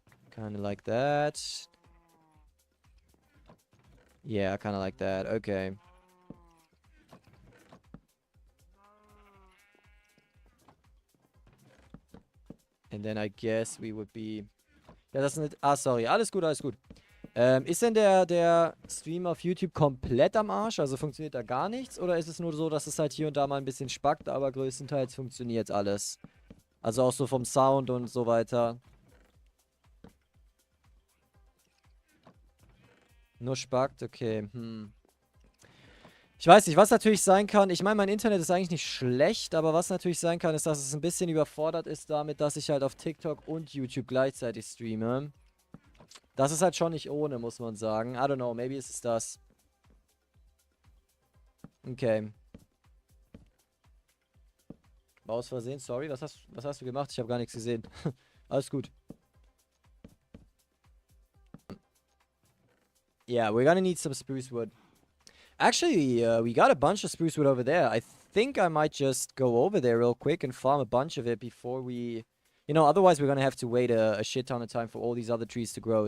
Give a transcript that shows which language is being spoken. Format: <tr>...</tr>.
<en>Kind of like that. Yeah, kind of like that. Okay. And then I guess we would be...</en> <de>Ja, das ist nicht... Ah, sorry. Alles gut, alles gut. Ist denn der Stream auf YouTube komplett am Arsch? Also funktioniert da gar nichts? Oder ist es nur so, dass es halt hier und da mal ein bisschen spackt, aber größtenteils funktioniert alles? Also auch so vom Sound und so weiter. Nur spackt? Okay, Ich weiß nicht, was natürlich sein kann. Ich meine, mein Internet ist eigentlich nicht schlecht, aber was natürlich sein kann, ist, dass es ein bisschen überfordert ist damit, dass ich halt auf TikTok und YouTube gleichzeitig streame. Das ist halt schon nicht ohne, muss man sagen.</de> <en>I don't know, maybe</en> <de>ist es das. Okay. War aus Versehen, sorry. Was hast du gemacht? Ich habe gar nichts gesehen. Alles gut.</de> <en>Yeah, we're gonna need some spruce wood. Actually, we got a bunch of spruce wood over there. I think I might just go over there real quick and farm a bunch of it before we... You know, otherwise we're gonna have to wait a shit ton of time for all these other trees to grow.</en>